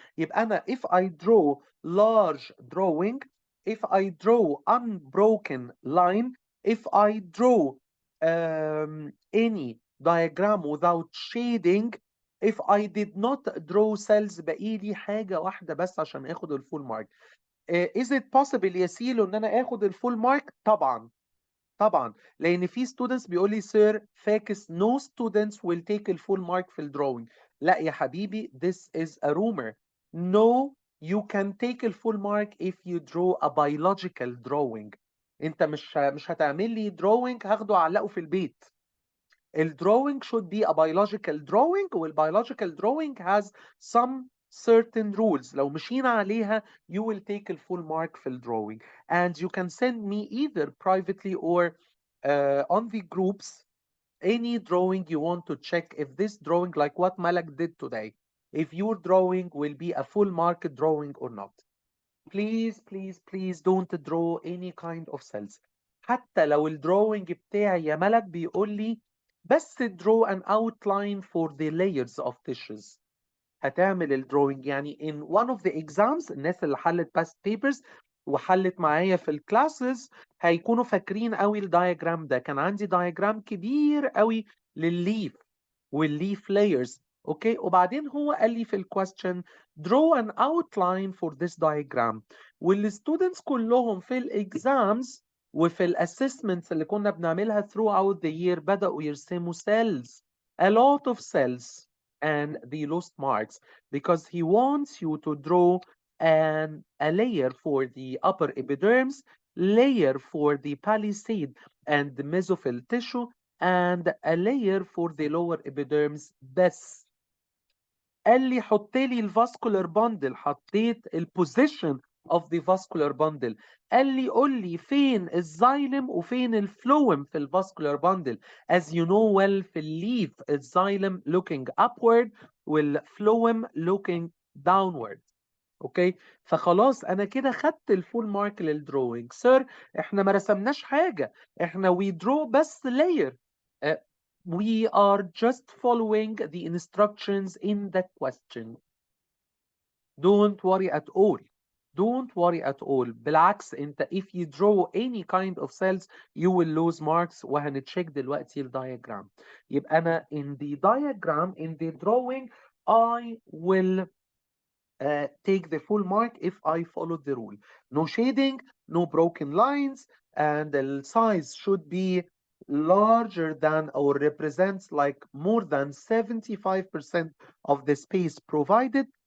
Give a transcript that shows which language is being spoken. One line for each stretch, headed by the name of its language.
Arabic: يبقى انا
English: if I draw large drawing, if I draw unbroken line, if I draw any diagram without shading, if I did not draw cells
Arabic: بقيلي حاجة واحدة بس عشان اخد
English: الفول mark. is it possible
Arabic: يا سيلو ان انا اخد الفول مارك؟ طبعا طبعا، لان في ستودنتس بيقول لي سير فاكس
English: no students will take
Arabic: الفول مارك في الدروينج. لا يا حبيبي
English: this is a rumor. No, you can take الفول mark if you draw a biological drawing.
Arabic: انت مش هتعمل لي drawing هاخده اعلقه في البيت.
English: الدروينج should be a biological drawing، والbiological drawing has some certain rules.
Arabic: لو مشينا عليها
English: you will take a full mark في الدروينج. And you can send me either privately or on the groups any drawing you want to check if this drawing like what Malak did today, if your drawing will be a full mark drawing or not. Please please please don't draw any kind of cells.
Arabic: حتى لو الدروينج بتاعي يا ملك بيقول لي بس
English: draw an outline for the layers of tissues.
Arabic: هتعمل الدروينج يعني
English: in one of the exams
Arabic: الناس اللي حلت
English: past papers
Arabic: وحلت معايا في الكلاسز هيكونوا فاكرين قوي الدايجرام ده. كان عندي دايجرام كبير قوي للليف والليف layers
English: okay,
Arabic: وبعدين هو قال لي في
English: الكويستشن draw an outline for this diagram، والستودنتس
Arabic: كلهم في الاكزامز وفي الاسسمنتس اللي كنا بنعملها
English: throughout the year
Arabic: بدأوا يرسموا
English: cells، a lot of cells, and they lost marks because he wants you to draw a layer for the upper epidermis, layer for the palisade and the mesophyll tissue, and a layer for the lower epidermis بس.
Arabic: قال لي حط لي
English: الفاسكولار باندل،
Arabic: حطيت
English: البوزيشن of the vascular bundle.
Arabic: قال لي قول لي فين الزايلم وفين الفلويم في الفاسكولار باندل.
English: as you know well في الليف الزايلم looking upward والفلويم looking downward.
Arabic: اوكي، فخلاص انا كده خدت الفول مارك للدروينج. سير احنا ما رسمناش حاجه، احنا
English: we draw
Arabic: بس layer.
English: Uh, we are just following the instructions in the question. Don't worry at all. Don't worry at all.
Arabic: بالعكس انت
English: if you draw any kind of cells you will lose marks.
Arabic: وهنتشيك دلوقتي الدايجرام. يبقى انا
English: in the diagram in the drawing I will take the full mark if I follow the rule. No shading, no broken lines, and the size should be larger than or represents like more than 75% of the space provided.